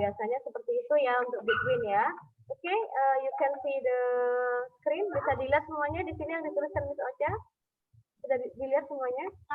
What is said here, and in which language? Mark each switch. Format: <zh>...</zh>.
<id>Biasanya seperti itu ya untuk between ya.</id> <en>Oke, you can see the screen.</en> <id>Bisa dilihat semuanya di sini yang dituliskan Miss Ocha. Sudah dilihat semuanya?</id>